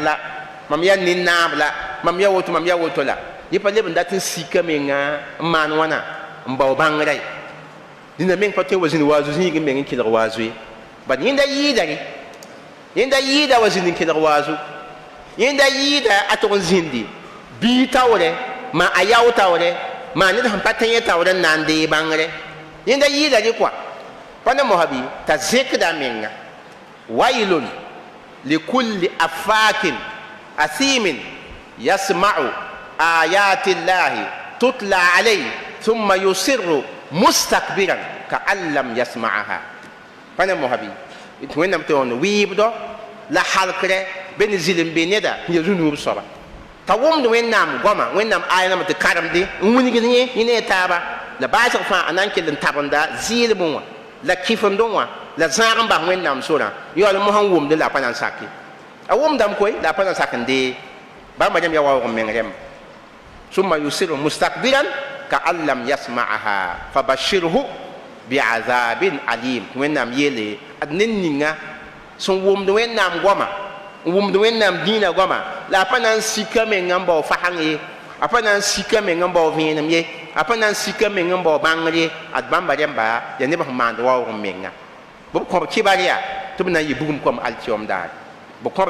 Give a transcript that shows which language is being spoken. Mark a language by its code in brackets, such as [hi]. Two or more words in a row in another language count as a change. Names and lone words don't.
[mos] la mam ya nin-naab la mam ya woto la yẽ pa leb n dat n sika menga n maan wãna n bao bãngrã ye dĩnã meng pa tõe wa zĩnd waazo zĩig n meng n kelg waazo ye bad yẽnda yɩɩda re yẽnda yɩɩda wa zĩnd n kelg waazo yẽnda yɩɩda a tog n zĩndi bii taoorɛ ma a yao taoorɛ ma ned sẽn pa tẽ yẽ taoorɛ n na n dee bãngrɛ yẽnda yɩɩda re koa pa na mosa bɩ t'a zẽkda menga [ar] ويل لكل أفاك أثيم يسمع آيات الله تتلى عليه ثم يصر مستكبرا كأن لم يسمعها [mos] pa na mosa bɩ tɩ wẽnnaam tɩ wõnd wɩɩbdɔ la halkrɛ be ne zĩl n be neda n ya zu-nuub soaba t'a wʋmd wẽnnaam goama wẽnnaam aya name tɩ karemde n wilgd yẽ ne taaba la baasg fãa a na n kell n tabenda zɩɩlbẽ wã la kɩfemdẽ wã la zãag n bas wẽnnaam sorã yaool mosã n wʋmd la a pa na n sake a wʋmdame koy la a pa na n sak n dee bãmba rẽmb ya waoog n meng rẽmba [ar] ثم يصر مستكبرا كأن لم يسمعها فبشره بعذاب أليم [mos] wẽnnaam yeele ad ne ninga sẽn wʋmd wẽnnaam goama n wʋmd wẽnnaam dĩinã goama la a pa na n sika meng n bao fasãng ye a pa na n sika meng n bao vẽenem ye a pa na n sika meng n bao bãngr ye ad bãmba rẽmba ya neb sẽn maand waoog n menga b kõb kɩbar yaa tɩ b na n yɩ bugum kom alkiom daare b kõb